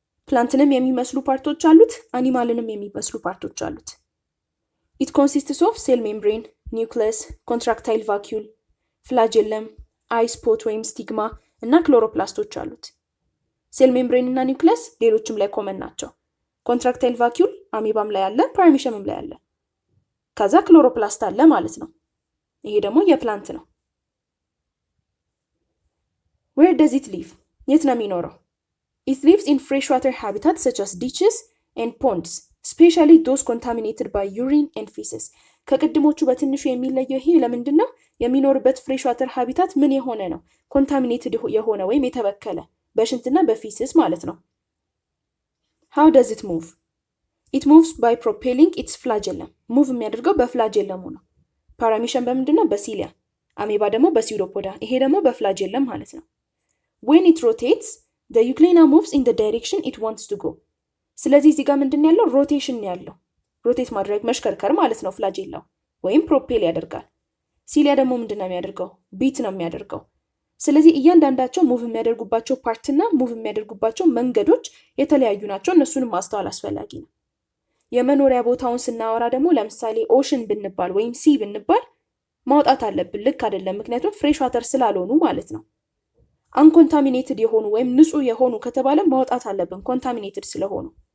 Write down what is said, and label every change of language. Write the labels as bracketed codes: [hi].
[am] ፕላንትንም የሚመስሉ ፓርቶች አሉት፣ አኒማልንም የሚመስሉ ፓርቶች አሉት። [en] It consists of cell membrane, nucleus, contractile vacuole, flagellum, eye spot [am] ወይም ስቲግማ እና ክሎሮፕላስቶች አሉት። ሴል ሜምብሬን እና ኒውክለስ ሌሎችም ላይ ኮመን ናቸው። ኮንትራክታይል ቫኪዩል አሜባም ላይ አለ፣ ፓራሚሸምም ላይ አለ። ከዛ ክሎሮፕላስት አለ ማለት ነው። ይሄ ደግሞ የፕላንት ነው። [en] Where does it live? [am] የት ነው የሚኖረው? [en] It lives in freshwater habitats such as ditches and ponds, especially those contaminated by urine and feces. [am] ከቅድሞቹ በትንሹ የሚለየው ይሄ ለምንድን ነው? የሚኖርበት ፍሬሽዋተር ሃቢታት ምን የሆነ ነው? ኮንታሚኔትድ የሆነ ወይም የተበከለ በሽንትና በፊስስ ማለት ነው። [en] How does it move? It moves by propelling its flagellum. [am] ሙቭ የሚያደርገው በፍላጀለሙ ነው። ፓራሚሸም በምንድን ነው? በሲሊያ። አሜባ ደግሞ በሲውዶፖዳ። ይሄ ደግሞ በፍላጀለም ማለት ነው። [en] When it rotates, the Euglena moves in the direction it wants to go. [am] ስለዚህ እዚህ ጋር ምንድን ያለው? ሮቴሽን ያለው። ሮቴት ማድረግ መሽከርከር ማለት ነው ፍላጀላው ወይም ፕሮፔል ያደርጋል። ሲሊያ ደግሞ ምንድን ነው የሚያደርገው? ቢት ነው የሚያደርገው። ስለዚህ እያንዳንዳቸው ሙቭ የሚያደርጉባቸው ፓርትና ሙቭ የሚያደርጉባቸው መንገዶች የተለያዩ ናቸው። እነሱንም ማስተዋል አስፈላጊ ነው። የመኖሪያ ቦታውን ስናወራ ደግሞ ለምሳሌ ኦሽን ብንባል ወይም ሲ ብንባል ማውጣት አለብን። ልክ አይደለም፣ ምክንያቱም ፍሬሽ ዋተር ስላልሆኑ ማለት ነው። አንኮንታሚኔትድ የሆኑ ወይም ንጹህ የሆኑ ከተባለ ማውጣት አለብን ኮንታሚኔትድ ስለሆኑ።